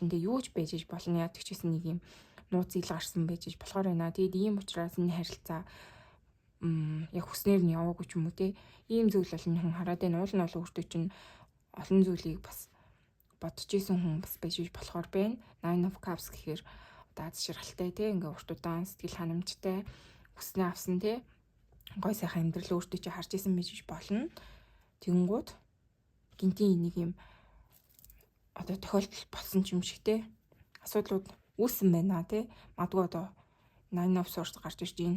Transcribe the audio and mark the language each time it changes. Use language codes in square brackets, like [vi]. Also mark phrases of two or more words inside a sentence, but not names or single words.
[mn] Тэгээ юу ч байж болно. Яг тэгчсэн нэг юм нууц ил гарсан байж болохоор байна. Тэгээд ийм учраас энэ харилцаа яг хүснээр нь яваагүй ч юм уу те ийм зүйл бол энэ хүн хараад байна. Уул нь бол өөртөө чинь олон зүйлийг бас бодож исэн хүн бас байж болохоор байна. Nine of Cups гэхээр одоо аз жаргалтай те ингээ урт удаан сэтгэл ханамжтай хүснээ авсан те гой сайхан амьдрал өөртөө чи харж исэн байж болно. Тэгэнгүүт гинтийн нэг юм одоо тохиолдол болсон юм шиг те асуудлууд үүссэн байна те магадгүй одоо Nine of Swords гарч ирж байна.